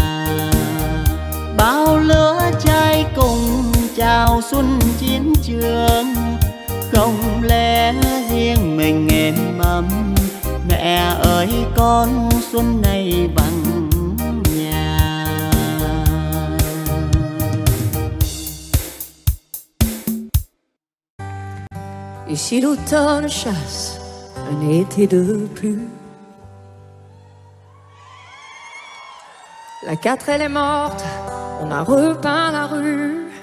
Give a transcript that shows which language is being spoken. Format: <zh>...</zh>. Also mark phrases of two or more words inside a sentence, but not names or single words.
<vi>Bao lứa trai cùng chào xuân chiến trường. Không lẽ riêng mình êm ấm, mẹ ơi con xuân này vắng nhà.</vi> <fr>Ici l'automne chasse un été de plus. La 4 elle est morte, on a repeint la rue.</fr>